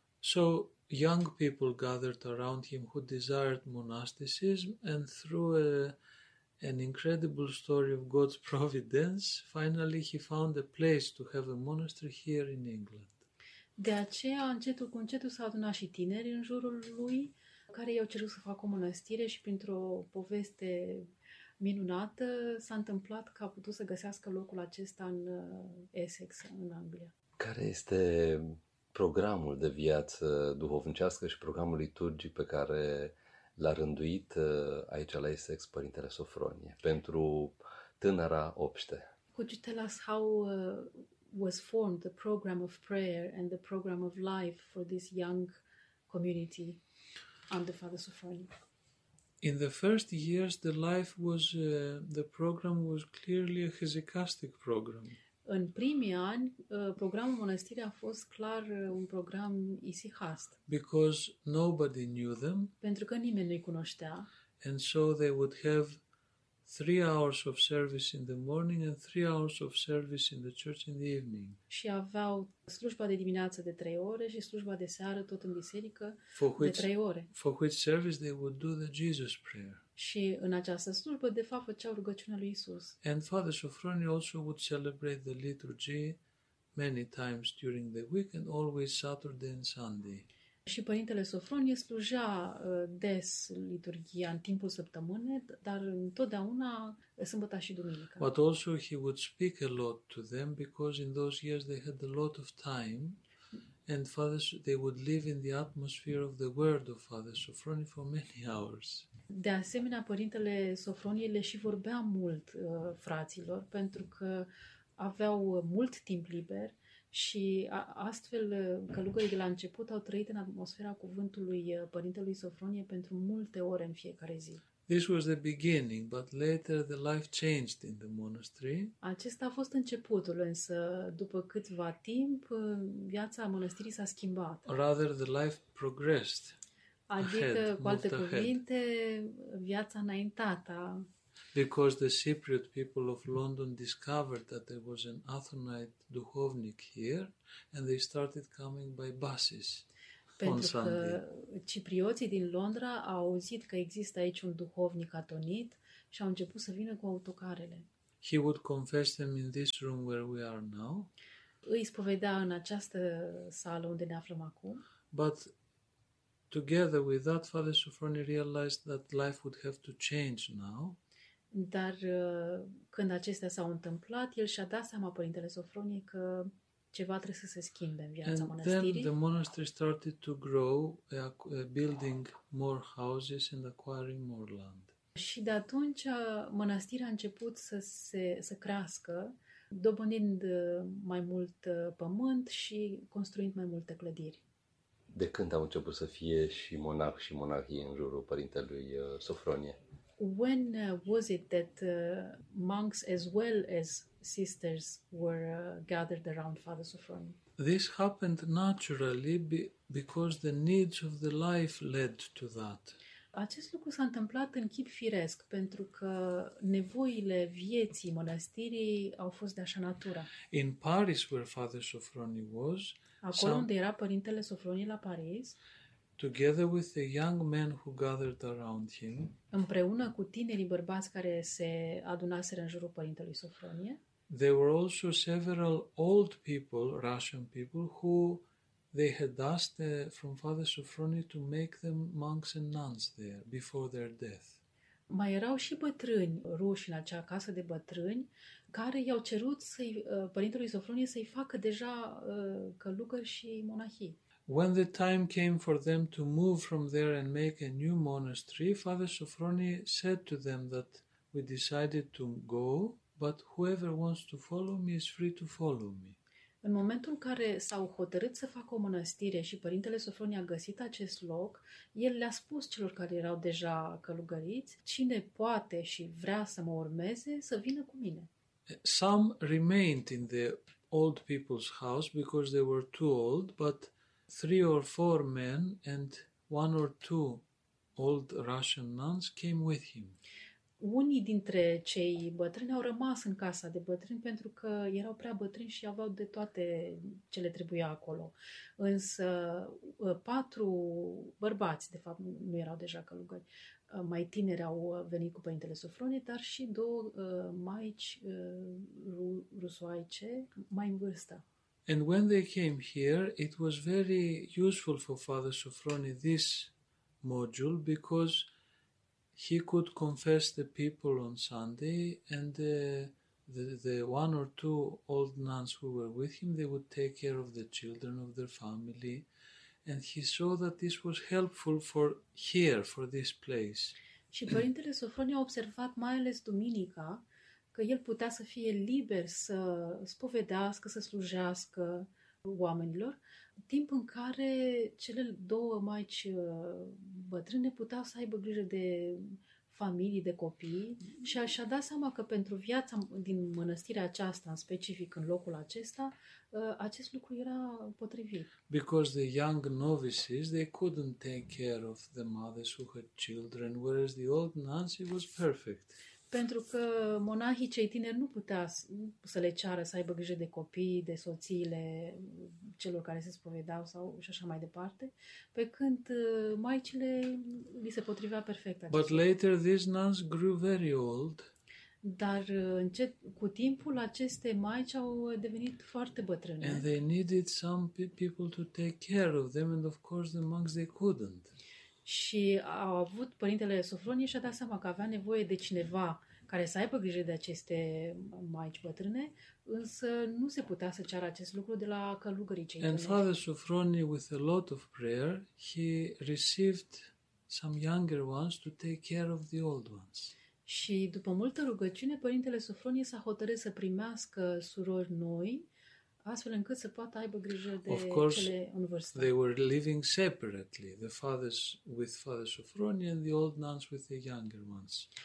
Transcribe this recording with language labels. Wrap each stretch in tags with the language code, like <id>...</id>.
<en>So, young people gathered around him who desired monasticism, and through an incredible story of God's providence, finally he found a place to have a monastery here in England.</en> <ro>De aceea, încetul cu încetul, s-au adunat și tineri în jurul lui, care i-au cerut să facă o mănăstire și, printr-o poveste minunată, s-a întâmplat că a putut să găsească locul acesta în Essex, în Anglia. Care este programul de viață duhovnicească și programul liturgic pe care l-a rânduit aici la Essex Părintele Sofronie pentru tânăra obște?</ro> <en>Could you tell us how was formed the program of prayer and the program of life for this young community under Father Sofroni? In the first years, the life was the program was clearly a hesychastic program.</en> <ro>în primii ani, programul mănăstirii a fost clar un program isihast.</ro> <en>Because nobody knew them.</en> <ro>Pentru că nimeni nu-i cunoștea.</ro> <en>And so they would have 3 hours of service in the morning and 3 hours of service in the church in the evening.</en> <ro>Și aveau slujba de dimineață de 3 ore și slujba de seară tot în biserică de 3 ore.</ro> <en>For which service they would do the Jesus prayer.</en> <ro>Și în această slujbă, de fapt, făceau rugăciunea lui Isus.</ro> <en>And Father Sofroni also would celebrate the liturgy many times during the week and always Saturday and Sunday.</en> <ro>Și Părintele Sofronie slujea des liturghia în timpul săptămânii, dar întotdeauna sâmbăta și duminica.</ro> <en>But also he would speak a lot to them because in those years they had a lot of time and Father, they would live in the atmosphere of the word of Father Sofronie for many hours.</en> <ro>De asemenea, Părintele Sofronie le și vorbea mult fraților pentru că aveau mult timp liber. Și astfel călugării de la început au trăit în atmosfera cuvântului Părintelui Sofronie pentru multe ore în fiecare zi.</ro> <en>This was the beginning, but later the life changed in the monastery.</en> <ro>Acesta a fost începutul, însă după câtva timp viața mănăstirii s-a schimbat.</ro> <en>Rather the life progressed.</en> <ro>Adică, cu alte cuvinte, viața înaintată.</ro> <en>Because the Cypriot people of London discovered that there was an Athonite duhovnic here and they started coming by buses</en> <ro>pentru</ro> <en>on Sunday.</en> <ro>Pentru că ciprioții din Londra au auzit că există aici un duhovnic atonit și au început să vină cu autocarele.</ro> <en>He would confess them in this room where we are now.</en> <ro>Îi spovedea în această sală unde ne aflăm acum.</ro> <en>But together with that, Father Sofronie realized that life would have to change now.</en> <ro>Dar când acestea s-au întâmplat, el și-a dat seama, Părintele Sofronie, că ceva trebuie să se schimbe în viața</ro> <en>and</en> <ro>mănăstirii.</ro> <en>Then the monastery started to grow, building more houses and acquiring more land.</en> <ro>Și de atunci mănăstirea a început să crească, dobândind mai mult pământ și construind mai multe clădiri. De când au început să fie și monah și monahie în jurul Părintelui Sofronie?</ro> <en>When was it that monks as well as sisters were gathered around Father Sofronie? This happened naturally because the needs of the life led to that.</en> <ro>Acest lucru s-a întâmplat în chip firesc pentru că nevoile vieții mănăstirii au fost de așa natură.</ro> <en>In Paris where Father Sofronie was,</en> <ro>acolo unde era Părintele Sofronie la Paris,</ro> <en>together with the young men who gathered around him,</en> <ro>împreună cu tinerii bărbați care se adunaseră în jurul Părintelui Sofronie,</ro> <en>there were also several old people, Russian people, who they had asked from Father Sofronie to make them monks and nuns there before their death.</en> <ro>Mai erau și bătrâni ruși în acea casă de bătrâni care i-au cerut să-i, Părintelui Sofronie să-i facă deja călugări și monahii.</ro> <en>When the time came for them to move from there and make a new monastery, Father Sofronie said to them that we decided to go, but whoever wants to follow me is free to follow me.</en> <ro>În momentul în care s-au hotărât să facă o mănăstire și Părintele Sofronie a găsit acest loc, el le-a spus celor care erau deja călugăriți, cine poate și vrea să mă urmeze, să vină cu mine.</ro> <en>Some remained in the old people's house because they were too old, but 3 or 4 men and 1 or 2 old Russian nuns came with him.</en> <ro>Unii dintre cei bătrâni au rămas în casa de bătrâni pentru că erau prea bătrâni și aveau de toate ce le trebuia acolo. Însă 4 bărbați, de fapt, nu erau deja călugări. Mai tineri au venit cu Părintele Sofronie, dar și 2 maici rusoaice mai în vârstă.</ro> <en>And when they came here, it was very useful for Father Sofronie, this module, because he could confess the people on Sunday and the 1 or 2 old nuns who were with him, they would take care of the children of their family. And he saw that this was helpful for here, for this place.</en> <ro>Și Părintele Sofronie a observat mai ales duminica, că el putea să fie liber să spovedească, să slujească oamenilor, timp în care cele 2 maici bătrâne puteau să aibă grijă de familii de copii și și-a dat seama că pentru viața din mănăstirea aceasta, în specific în locul acesta, acest lucru era potrivit.</ro> <en>Because the young novices, they couldn't take care of the mothers who had children, whereas the old nuns, it was perfect.</en> <ro>Pentru că monahii cei tineri nu putea să le ceară să aibă grijă de copii, de soțiile celor care se spovedeau sau și așa mai departe, pe când maicile li se potrivea perfect.</ro> <en>But later these nuns grew very old.</en> <ro>Dar încet, cu timpul aceste maici au devenit foarte bătrâne.</ro> <en>And they needed some people to take care of them and of course the monks they couldn't.</en> <ro>Și au avut părintele Sofronie și a dat seama că avea nevoie de cineva care să aibă grijă de aceste maici bătrâne, însă nu se putea să ceară acest lucru de la călugării cei tineri.</ro> <en>And Father Sofronie, with a lot of prayer, he received some younger ones to take care of the old ones.</en> <ro>Și după multă rugăciune, părintele Sofronie s-a hotărât să primească surori noi, astfel încât să poată aibă grijă de cele în vârstă.</ro> <en>They were living separately, the fathers with Father Sofronie and the old nuns with the younger ones.</en>